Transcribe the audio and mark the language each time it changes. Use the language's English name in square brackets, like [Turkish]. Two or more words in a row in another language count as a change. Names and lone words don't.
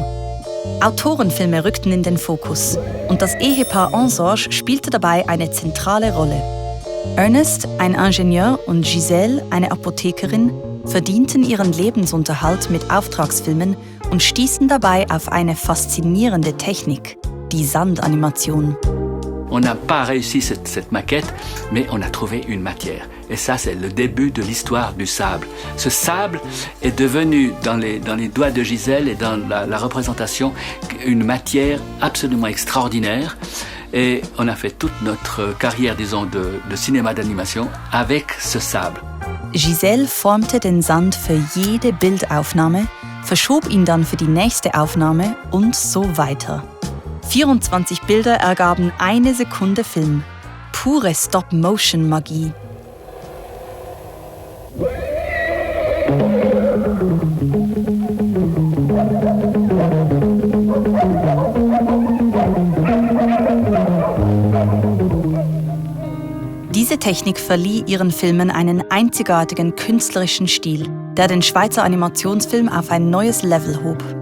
[German] Autorenfilme rückten in den Fokus und das Ehepaar Ansorge spielte dabei eine zentrale Rolle. Ernest, ein Ingenieur, und Giselle, eine Apothekerin, verdienten ihren Lebensunterhalt mit Auftragsfilmen und stießen dabei auf eine faszinierende Technik, die Sandanimation. [French] On n'a pas réussi cette maquette, mais on a trouvé une matière. Et ça, c'est le début de l'histoire du sable. Ce sable est devenu, dans les doigts de Giselle et dans la représentation, une matière absolument extraordinaire. Et on a fait toute notre carrière, disons, de cinéma d'animation avec ce sable. [German] Giselle formte den Sand für jede Bildaufnahme, verschob ihn dann für die nächste Aufnahme und so weiter. 24 Bilder ergaben 1 Sekunde Film. Pure Stop-Motion-Magie. Diese Technik verlieh ihren Filmen einen einzigartigen künstlerischen Stil, der den Schweizer Animationsfilm auf ein neues Level hob.